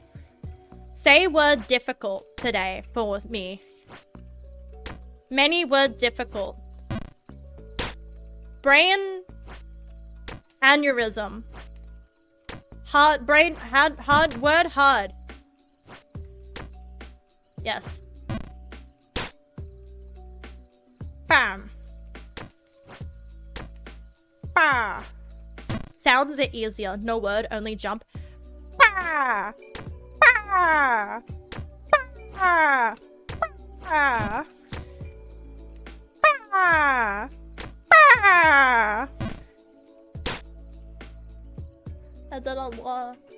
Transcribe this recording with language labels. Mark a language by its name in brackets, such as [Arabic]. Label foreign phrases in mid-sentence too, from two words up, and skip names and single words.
[English] Say word difficult today for me. Many word difficult. Brain aneurysm. Hard word hard. Yes. Bam. Bah. Sounds are easier. No word, only jump. Bah. Bah. Bah. Bah. Bah. Bah. That doesn't work.